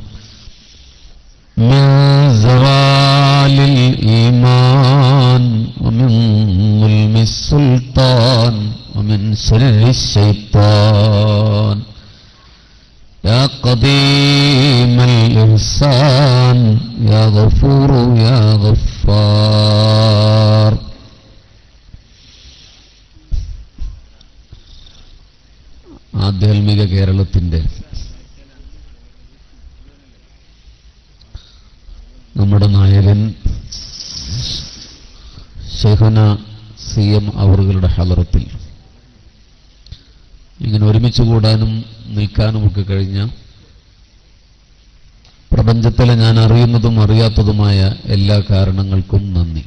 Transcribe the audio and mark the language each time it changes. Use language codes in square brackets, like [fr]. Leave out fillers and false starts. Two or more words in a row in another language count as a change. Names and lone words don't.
[ar] من زوال الإيمان ومن ظلم السلطان ومن شر الشيطان. يا قديم الإحسان يا غفور يا غفار. [ml] ആധ്യാത്മിക കേരളത്തിൻ്റെ നമ്മുടെ നായകൻ ശൈഖുന CM അവറുകളുടെ ഹളറത്തിൽ ഇങ്ങനെ ഒരുമിച്ച് കൂടാനും നിൽക്കാനുമൊക്കെ കഴിഞ്ഞ പ്രപഞ്ചത്തിലെ ഞാൻ അറിയുന്നതും അറിയാത്തതുമായ എല്ലാ കാരണങ്ങൾക്കും നന്ദി.